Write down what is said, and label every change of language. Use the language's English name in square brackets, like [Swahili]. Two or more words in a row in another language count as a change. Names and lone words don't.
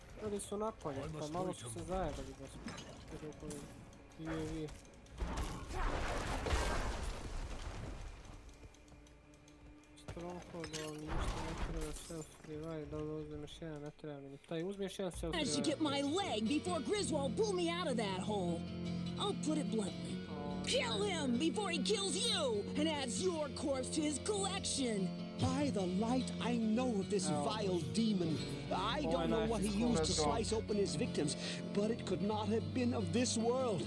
[Serbian] Izašli su napolje, pa malo su se zajebali da su vi. Stronghold, ali ništa ne treba self-revive, da uzmeš jedan, ne treba mi ni taj, uzmeš jedan self-revive. [English] Managed to get my leg before Griswold pulled me out of that hole. I'll put it bluntly. Kill him before he kills you and adds your corpse to his collection. By the light, I know of this vile demon. I don't know what he used to slice open his victims, but it could not have been of this world.